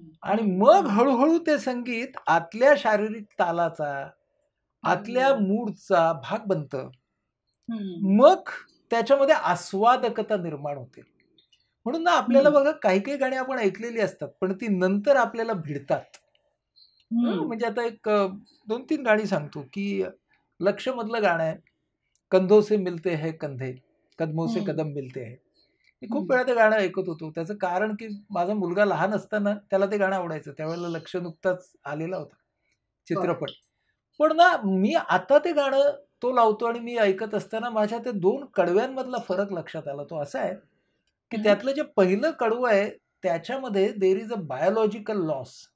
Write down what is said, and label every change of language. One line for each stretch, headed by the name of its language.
Marathi: आणि मग हळूहळू ते संगीत आतल्या शारीरिक तालाचा, आतल्या मूडचा भाग बनतं. मग त्याच्यामध्ये आस्वादकता निर्माण होते. म्हणून ना आपल्याला बघा काही काही गाणी आपण ऐकलेली असतात, पण ती नंतर आपल्याला भिडतात. म्हणजे आता एक 2-3 गाणी सांगतो, की लक्ष्य मधलं गाणं आहे,
Hindi: कंधों से मिलते है
Marathi: कंधे, कदमों से कदम मिलते है. मी खूप वेळा ते गाणं ऐकत होतो. त्याचं कारण की माझा मुलगा लहान असताना त्याला ते गाणं आवडायचं. त्यावेळेला लक्ष्य नुकताच आलेला होता चित्रपट. पण ना मी आता ते गाणं तो लावतो आणि मी ऐकत असताना माझ्या त्या 2 कडव्यांमधला फरक लक्षात आला. तो असा आहे, की त्यातलं जे पहिलं कडवं आहे त्याच्यामध्ये
English: There is a biological loss.